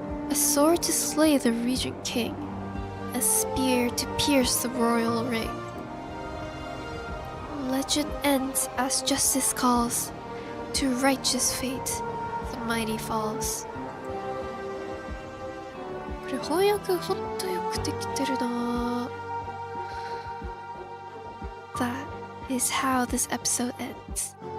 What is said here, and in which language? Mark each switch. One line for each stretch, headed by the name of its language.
English: A sword to slay the regent king, a spear to pierce the royal ring. Legend ends as justice calls, to righteous fate the mighty falls.
Japanese: これ翻訳ほんとよくできてるな。
English: That is how this episode ends.